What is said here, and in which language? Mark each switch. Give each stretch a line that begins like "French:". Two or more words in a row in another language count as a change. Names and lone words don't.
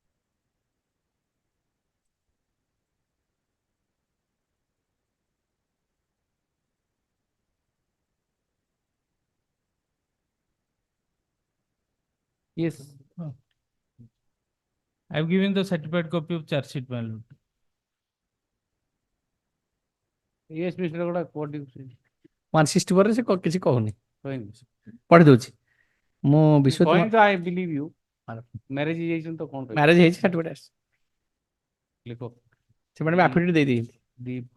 English: Yes. I've given the certified copy of charge sheet, my lord. Yes, Mr. Raghuda, what do you say?
Odia: 164 ରେ ସେ କିଛି କହୁନି
English: Fine.
Odia: ପଢି ଦଉଛି ମୁଁ ବିଶ୍ୱ
English: Point I believe you.
Odia: Marriage ହେଇଯାଇଛନ୍ତି ତ କଣ କହିବି? ମ୍ୟାରେଜ ହେଇଛି ସାର୍ଟିଫିକେଟ ଆସିଛି ଲେଖ। ସେମାନେ ବି ଆଫିଡେଭିଟ ଦେଇ ଦେଇଛନ୍ତି
English: The